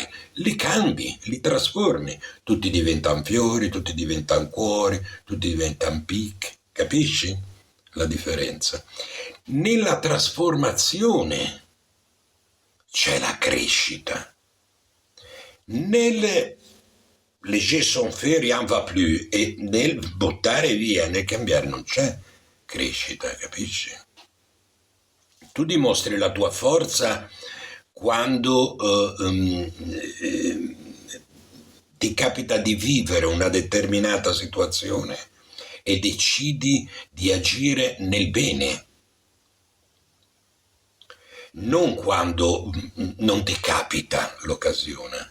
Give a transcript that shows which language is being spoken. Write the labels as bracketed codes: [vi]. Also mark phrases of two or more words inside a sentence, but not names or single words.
[it] Li cambi, li trasformi, tutti diventano fiori, tutti diventano cuori, tutti diventano picche, capisci la differenza? Nella trasformazione c'è la crescita. Nel léger son fait, rien va plus, e nel buttare via, nel cambiare non c'è crescita, capisci? Tu dimostri la tua forza quando ti capita di vivere una determinata situazione e decidi di agire nel bene, non quando non ti capita l'occasione.